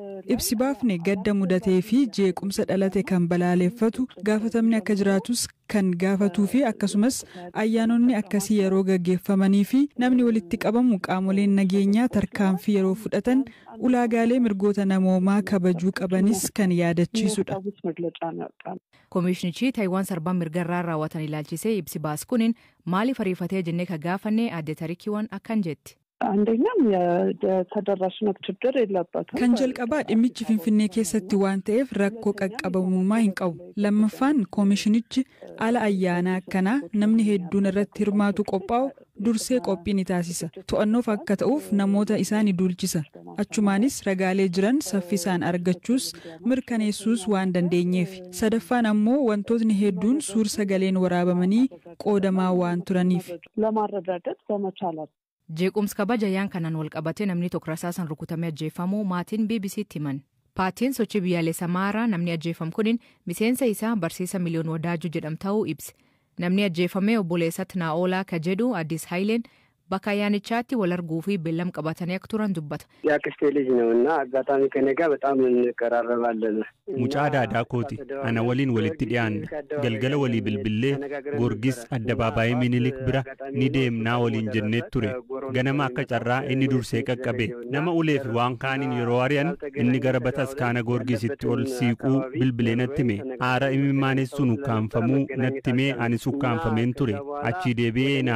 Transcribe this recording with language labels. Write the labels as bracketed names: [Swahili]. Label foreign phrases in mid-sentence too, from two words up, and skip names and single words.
[Oromo] Ibsi baafne gadda mudatee fi jeequmsa dhalate kan balaaleffatu gaafatamni akka jiraatus kan gaafatuu fi akkasumas ayyaanonni akkasii yeroo gaggeeffamanii fi namni walitti qabamu qaamoleen nageenyaa tarkaanfii yeroo fudhatan ulaagaalee mirgoota namoomaa kabajuu qabanis kan yaadachiisudha. Koomishinichi Taayiwaan sarbaan mirgarraa raawwatan ilaalchisee ibsi baas kuniin maaliif ariifatee jennee ka gaafanne adde Taarikiiwwan akkan jetti. [Amharic] አንደኛም የተደራሽነት ችግር የለበትም [Oromo] kan jalqabaa dhimmichi Finfinnee keessatti waan ta'eef rakkoo qaqqabamummaa hin qabu. Lammaffaan koomishinichi ala ayyaana akkanaa namni hedduun irratti hirmaatu qophaa'u dursee qophii ni taasisa. To'annoof akka ta'uuf namoota isaan duulchisa. Achumaanis ragaalee jiran saffisaan argachuus mirkaneessuus waan dandeenyeef. Sadaffaan ammoo wantootni hedduun suur sagaleen waraabamanii qoodamaa waan turaniif. [Amharic] ለማረጋገጥ በመቻላቸው [Oromo] jeequmsa kabaja yaan kanaan wal qabate namni tokko rasaasan rukutamee ajjeefamuu maatiin BBC'tti himan. Paartiin sochii biyyaalessaa Amaaraa namni ajjeefame kunin miseensa isaa barsiisa Miliyoon Wadaajuu jedhamu ta'uu ibse. Namni ajjeefame obboleessatti Naa'olaa ka jedhu Addis Haayileen bakka ayyaanichaatti wal arguu fi beellam qabatanii akka turan dubbata. [Amharic] ያክስቴ ልጅ ነውና አጋጣሚ ከኔ ጋር በጣም እንቀራረባለን [Oromo] mucaa daadaa kooti ana waliin walitti dhiyaanne galgala walii bilbillee Goorgis addabaabaayii Minilik bira ni deemnaa waliin jennee ture ganama akka carraa inni dursee qaqqabe nama uleef waan kaaniin yeroo ari'an inni gara bataskaana Goorgisitti ol siiquu bilbilee natti hime aara imimaanessuun ukkaanfamuu natti himee anis ukkaanfameen ture achii deebi'ee naa